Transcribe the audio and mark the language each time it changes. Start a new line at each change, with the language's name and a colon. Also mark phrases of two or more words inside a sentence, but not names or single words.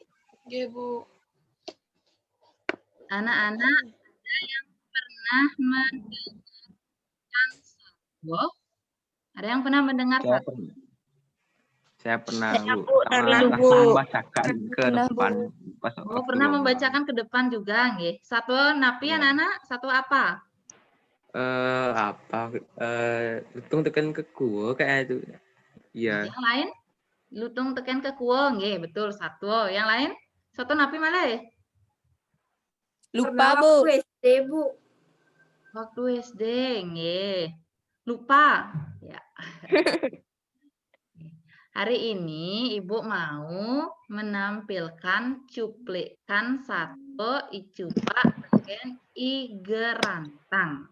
Indonesian: Anak-anak, ada yang pernah mendengarkan satwa? Ada yang pernah mendengar satwa? Saya pernah, Bu. Membacakan ke depan. Oh, pernah membacakan ke depan juga, nggih.
Balinese: Satwa napi
Indonesian: anak-anak? Satwa apa? Lutung tekan ke kuo kayak itu. Iya. Yang lain? Lutung teken ke kuo, nggih, betul satwa. Yang lain?
Balinese: Satwa napi malah?
Indonesian: lupa, Bu. Waktu SD, nggih. Lupa. Ya. Hari ini Ibu mau menampilkan cuplikan satu icupak dengan igerantang.